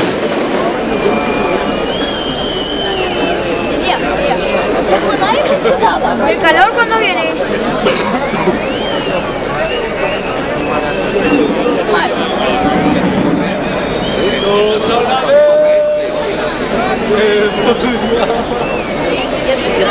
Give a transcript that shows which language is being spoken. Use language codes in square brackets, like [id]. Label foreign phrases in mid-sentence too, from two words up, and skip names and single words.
[uk] Ні, вода я не сказала. [es] ¿El calor cuándo viene? [uk] Я відкрила.